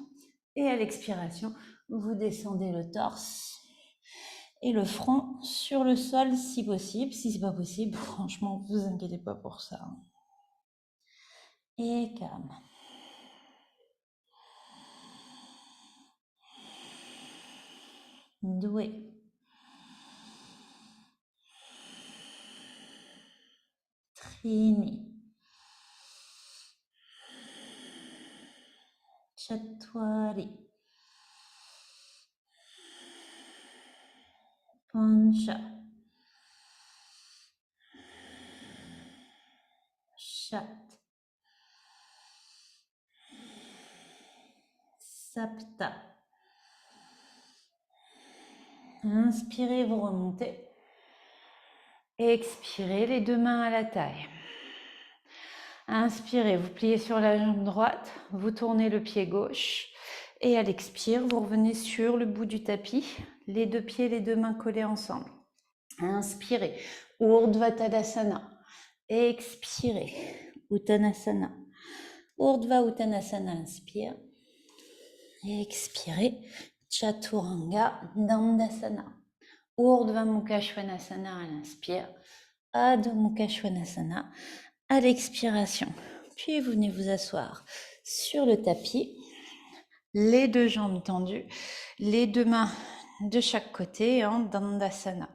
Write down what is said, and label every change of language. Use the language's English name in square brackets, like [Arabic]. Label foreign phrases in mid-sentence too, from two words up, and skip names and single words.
[French] Et à l'expiration, vous descendez le torse et le front sur le sol si possible. Si c'est pas possible, franchement, vous inquiétez pas pour ça. Et calme. Doué. [Sanskrit] Trini. Chatwari. Pancha. Chat. Sapta. [French] Inspirez, vous remontez. Expirez, les deux mains à la taille. Inspirez, vous pliez sur la jambe droite, vous tournez le pied gauche. Et à l'expire, vous revenez sur le bout du tapis, les deux pieds, les deux mains collées ensemble. Inspirez, Urdhva Tadasana. Expirez, Uttanasana. Urdhva Uttanasana, inspire. Expirez, Chaturanga Dandasana. Urdhva Mukha Svanasana à l'inspire. Adho Mukha Svanasana à l'expiration. Puis vous venez vous asseoir sur le tapis, les deux jambes tendues, les deux mains de chaque côté en Dandasana.